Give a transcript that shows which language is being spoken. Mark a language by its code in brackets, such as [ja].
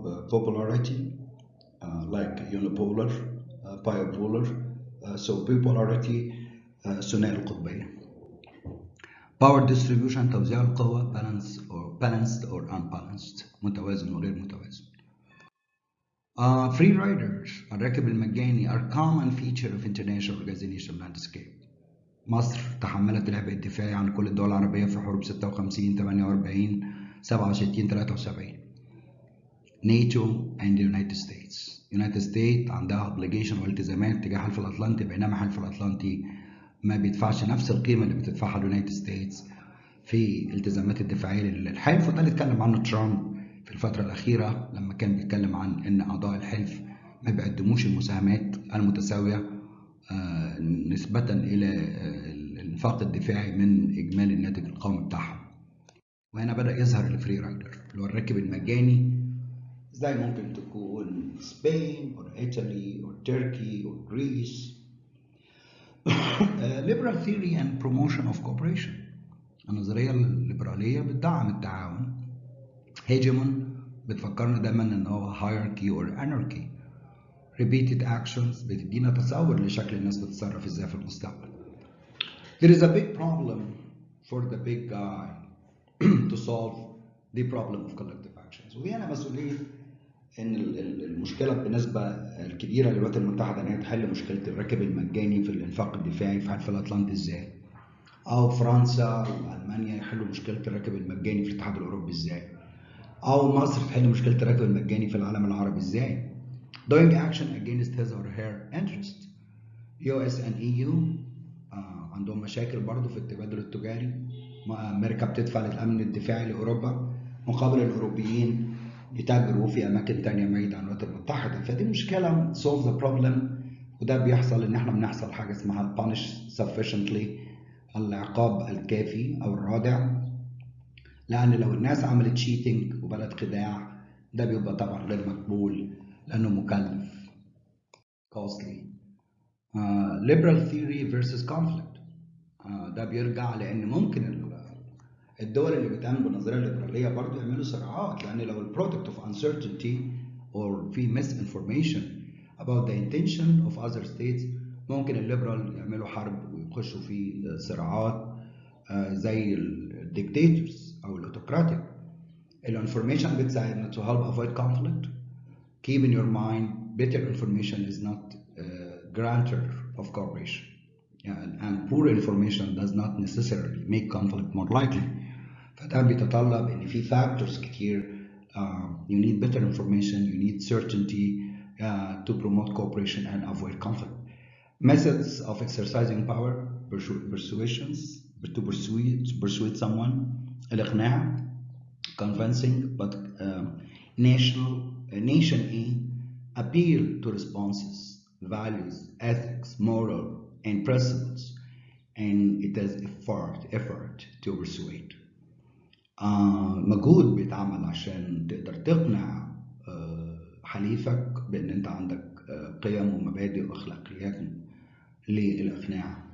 [en] popularity, like unipolar, bipolar, so bipolarity [ar] ثنائي القطبية. [en] Power distribution [ar] توزيع القوى [en] balanced or unbalanced [ar] متوازن وغير متوازن. [en] Free riders [ar] الراكب المجاني [en] are common feature of international organization landscape. [ar] مصر تحملت العبء الدفاعي عن كل الدول العربية في حروب 56 48 67 73. [en] NATO and the United States. [ar] United States عندها obligation والتزامات تجاه حلف الأطلنطي، بينما حلف الأطلنطي ما بيدفعش نفس القيمة اللي بتدفعها اليونايتد ستيتس في الالتزامات الدفاعية للحلف، وده اللي اتكلم عنه ترامب في الفترة الأخيرة لما كان بيتكلم عن إن أعضاء الحلف ما بيقدموش المساهمات المتساوية نسبة إلى الانفاق الدفاعي من إجمالي الناتج القومي بتاعهم. وهنا بدأ يظهر الفري رايدر اللي هو الراكب المجاني، زي ممكن تكون سبين أو إيطالي أو تركي أو غريس. [en] liberal theory and promotion of cooperation. [ar] النظرية الليبرالية بتدعم التعاون. hegemon بتفكرنا دايما ان هو [en] hierarchy or anarchy. repeated actions [ar] بتدينا تصور لشكل الناس بتتصرف ازاي في المستقبل. [en] There is a big problem for the big guy to solve the problem of collective actions. [ar] ودي أنا مسؤولية إن المشكلة بالنسبة الكبيرة للولايات المتحدة إن هي تحل مشكلة الراكب المجاني في الإنفاق الدفاعي في حلف الأطلنطي إزاي؟ أو فرنسا وألمانيا يحلوا مشكلة الراكب المجاني في الاتحاد الأوروبي إزاي؟ أو مصر تحل مشكلة الراكب المجاني في العالم العربي إزاي؟ [en] Doing action against his or her interest. [ar] US and EU عندهم مشاكل برضو في التبادل التجاري. أمريكا بتدفع للأمن الدفاعي لأوروبا مقابل الأوروبيين يتاجروا في أماكن تانية بعيدة عن الولايات المتحدة. فدي مشكلة [en] solve the problem، [ar] وده بيحصل إن إحنا بنحصل حاجة اسمها [en] punish sufficiently، [ar] العقاب الكافي أو الرادع. لأن لو الناس عملت cheating وبلد خداع ده بيبقى طبعا غير مقبول لأنه مكلف costly. [en] liberal theory versus conflict. [ar] ده بيرجع لأن ممكن الدول اللي بتعمل بالنظرية الليبرالية برضه يعملوا صراعات، لأن لو البرودكت [en] of uncertainty or [ar] في [en] misinformation about the intention of other states [ar] ممكن الليبرال يعملوا حرب ويخشوا في صراعات زي الديكتاتورز أو الأوتوقراطيك. الانفورميشن بتساعدنا [en] to help avoid conflict. Keep in your mind better information is not grantor of cooperation. And poor information does not necessarily make conflict more likely. [ar] فده بيتطلب ان في factors كتير. [en] You need better information, you need certainty to promote cooperation and avoid conflict. Methods of exercising power, persuasions, to persuade someone, الإقناع, convincing, but nation A, appeal to responses, values, ethics, moral, and principles, and it has effort to persuade. [ar] مجهود بيتعمل عشان تقدر تقنع حليفك بأن أنت عندك قيم ومبادئ وأخلاقيات للإقناع.